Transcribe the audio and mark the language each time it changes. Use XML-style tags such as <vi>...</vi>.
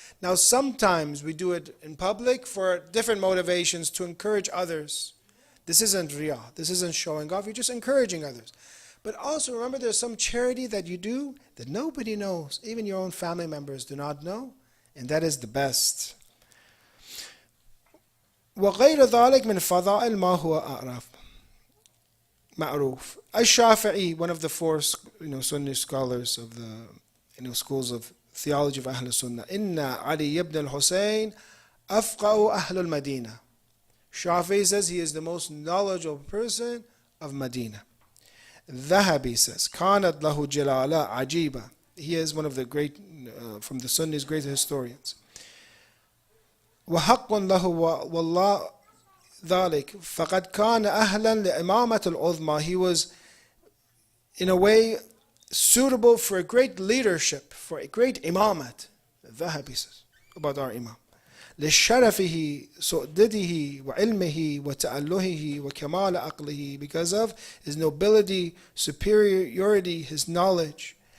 <en>Now, sometimes we do it in public for different motivations to encourage others. This isn't riyah. This isn't showing off. You're just encouraging others. But also remember, there's some charity that you do that nobody knows. Even your own family members do not know. And that is the best.</en> <ar>وغير ذلك من فضائل ما هو أعرف معروف.</ar> <en>Al-Shafi'i, one of the 4 Sunni scholars of the schools of theology of Ahl Sunnah.</en> <ar>Inna Ali ibn al-Husayn afqa'u Ahl al-Madinah.</ar> <en>Shafi'i says he is the most knowledgeable person of Medina. Dhahabi says,</en> <ar>Kanat lahu jalala ajiba.</ar> <en>He is one of the great, from the Sunnis, great historians.</en> <ar>وحق له والله ذلك فقد كان أهلا لإمامة العظمى.</ar> <en>He was, in a way, suitable for a great leadership, for a great imamat. Dhahabi says about our imam.</en> <ar>لشرفه سؤدده وعلمه وتألهه وكمال عقله,</ar> <en>because of his nobility, superiority, his knowledge.</en>